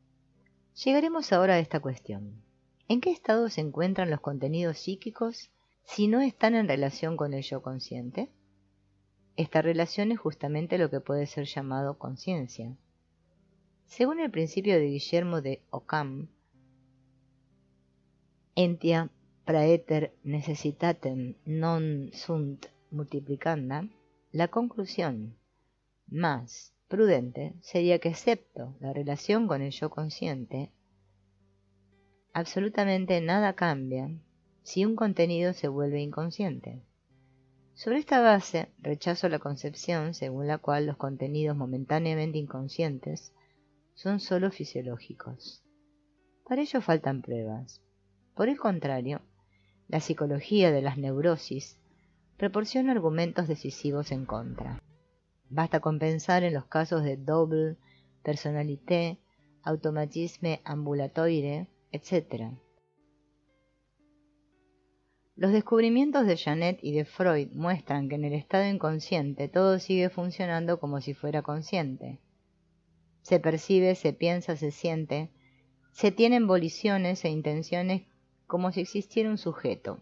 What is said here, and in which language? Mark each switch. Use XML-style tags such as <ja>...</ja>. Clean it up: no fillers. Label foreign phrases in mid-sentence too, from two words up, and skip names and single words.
<es>Llegaremos ahora a esta cuestión. ¿En qué estado se encuentran los contenidos psíquicos si no están en relación con el yo consciente? Esta relación es justamente lo que puede ser llamado conciencia. Según el principio de Guillermo de Ockham,</es> <la>entia praeter necessitatem non sunt multiplicanda,</la> <es>la conclusión más prudente sería que, excepto la relación con el yo consciente, absolutamente nada cambia si un contenido se vuelve inconsciente. Sobre esta base, rechazo la concepción según la cual los contenidos momentáneamente inconscientes son sólo fisiológicos. Para ello faltan pruebas. Por el contrario, la psicología de las neurosis proporciona argumentos decisivos en contra. Basta con pensar en los casos de</es> <fr>double personalité, automatisme ambulatoire,</fr> <es>etc. Los descubrimientos de Janet y de Freud muestran que en el estado inconsciente todo sigue funcionando como si fuera consciente. Se percibe, se piensa, se siente, se tienen voliciones e intenciones como si existiera un sujeto.</es>